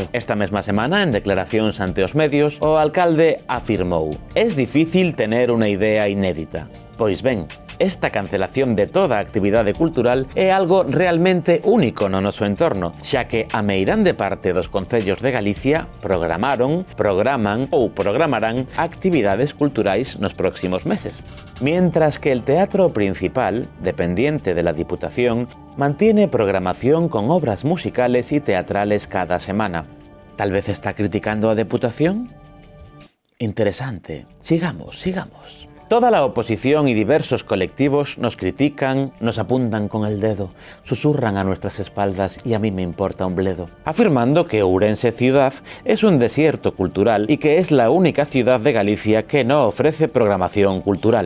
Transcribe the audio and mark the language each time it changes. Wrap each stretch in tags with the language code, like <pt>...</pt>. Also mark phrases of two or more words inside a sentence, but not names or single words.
<gl>Esta mesma semana, en declaracións ante os medios, o alcalde afirmou:</gl> <es>«Es difícil tener</es> <gl>unha idea inédita». Pois ben, esta cancelación de toda a actividade cultural é algo realmente único no noso entorno, xa que a meirande parte dos concellos de Galicia programaron, programan ou programarán actividades culturais nos próximos meses.</gl> <es>Mientras que el Teatro Principal, dependiente de la Diputación, mantiene programación con obras musicales y teatrales cada semana. ¿Tal vez está criticando a Deputación? Interesante. Sigamos. Toda la oposición y diversos colectivos nos critican, nos apuntan con el dedo, susurran a nuestras espaldas y a mí me importa un bledo, afirmando que Ourense ciudad es un desierto cultural y que es la única ciudad de Galicia que no ofrece programación cultural.</es>